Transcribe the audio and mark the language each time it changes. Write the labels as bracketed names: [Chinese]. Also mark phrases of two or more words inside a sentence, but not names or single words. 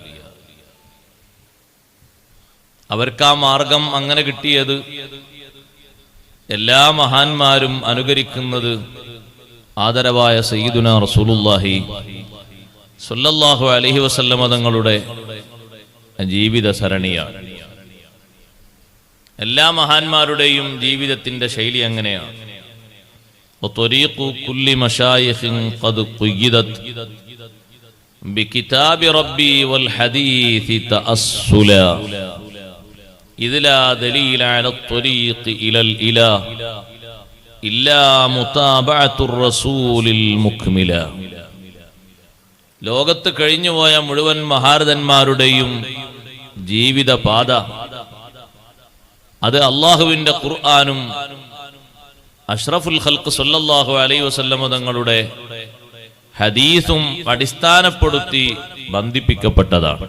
[Malayalam] അവർക്ക് ആ മാർഗം അങ്ങനെ കിട്ടിയത് എല്ലാ മഹാന്മാരും അനുകരിക്കുന്നത് ആദരവായ [Arabic] سيدنا رسول الله صلى الله عليه وسلم [Malayalam] തങ്ങളുടെ ജീവിത സരണിയാണ്. എല്ലാ മഹാന്മാരുടെയും ജീവിതത്തിന്റെ ശൈലി അങ്ങനെയാണ്. [Arabic] وطريق كل مشايخ قد قيدت بكتاب ربي والحديث تأصلا إذ لا دليل على الطريق إلى الإله إلا متابعة الرسول المكملا. [Malayalam] ലോകത്ത് കഴിഞ്ഞുപോയ മുഴുവൻ മഹാരഥന്മാരുടെയും ജീവിത പാത അത് അല്ലാഹുവിന്റെ ഖുർആനും [Arabic] أشرف الخلق صلى الله عليه وسلم [Malayalam] തങ്ങളുടെ ഹദീസും അടിസ്ഥാനപ്പെടുത്തി ബന്ധിപ്പിക്കപ്പെട്ടതാണ്.